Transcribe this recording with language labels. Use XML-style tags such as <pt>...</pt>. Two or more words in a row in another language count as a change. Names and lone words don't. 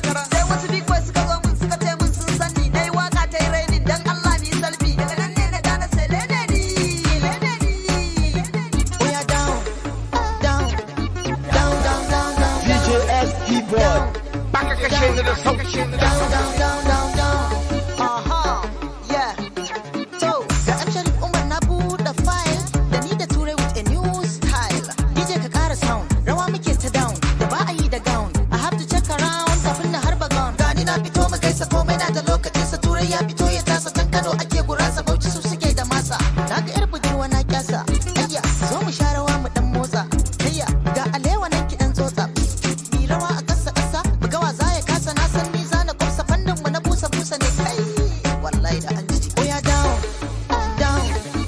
<ha>Sai wasu</ha> <en>big boys</en> <ha>suka zo mun suka ce mun sun san ni. Na yi waƙa ta yi raining, dan Allah ni salfi. Daga nan ne na gane sai lele ni, lele ni.</ha> <en>Oya down, down, down, down, down, down, D J S down. Keyboard. Down.</en> <ha>Baka kashe ni da sauki.</ha> <en>Down, down, down, down, down. Aha. Yeah. So,</en> <ha>ga M Sharif Umar na buɗe file, da ni da Turai</ha> <en>with a new style.</en> <ha>D J ka ƙara sound, rawa muke ta down, da ba a yi da gown.</ha> <en>I have to check around,</en> <ha>kafin na harba gown. Gani na fito mu gaisa, komai na da lokacin sa. Turai ya fito ya tasa, can Kano ake gurasa, Bauchi su suke da masa. Na ga yar budurwa na kyasa, ayya, zo mu sha rawa mu ɗan motsa. Ayya, ga alewa nan ki ɗan tsotsa. Mi rawa a ƙasa, ƙasa, mu ga wa za ya kasa, na san ni za na kwafsa, fannin mu na busa, busa ne, kai. Wallahi da an ji.</ha> <en>Oya down, down.</en>